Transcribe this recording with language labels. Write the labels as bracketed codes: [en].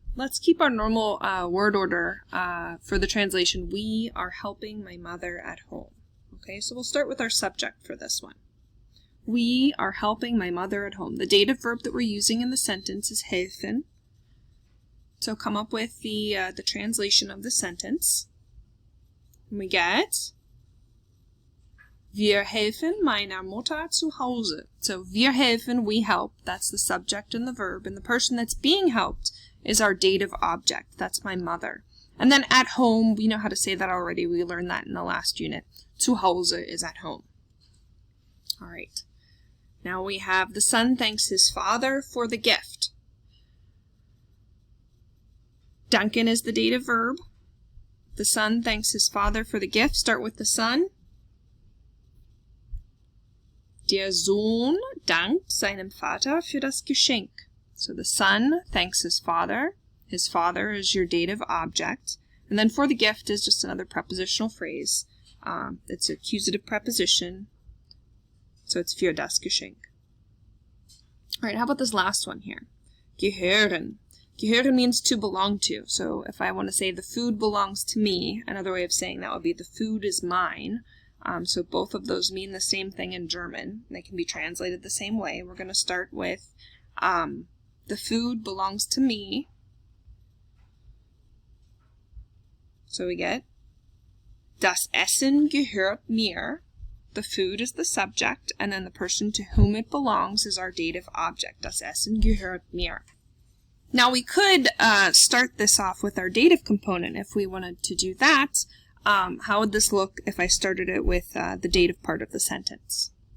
[en] Let's keep our normal word order for the translation, we are helping my mother at home. Okay, so we'll start with our subject for this one. We are helping my mother at home. The dative verb that we're using in the sentence is helfen. So come up with the translation of the sentence. [de] And we get, wir helfen meiner Mutter zu Hause. [en] So wir helfen, we help. That's the subject and the verb. And the person that's being helped is our dative object. That's my mother. And then at home, we know how to say that already. We learned that in the last unit. Zu Hause is at home. All right. Now we have the son thanks his father for the gift. Danken is the dative verb. The son thanks his father for the gift. Start with the son. [de] Der Sohn dankt seinem Vater für das Geschenk. [en] So the son thanks his father. His father is your dative object. And then for the gift is just another prepositional phrase. It's an accusative preposition. So it's für das Geschenk. All right, how about this last one here? Gehören. Gehören means to belong to. So if I want to say the food belongs to me, another way of saying that would be the food is mine. So both of those mean the same thing in German. They can be translated the same way. We're going to start with the food belongs to me. [de] So we get Das Essen gehört mir. [en] The food is the subject, and then the person to whom it belongs is our dative object. Das Essen gehört mir. Now we could start this off with our dative component if we wanted to do that. How would this look if I started it with the dative part of the sentence?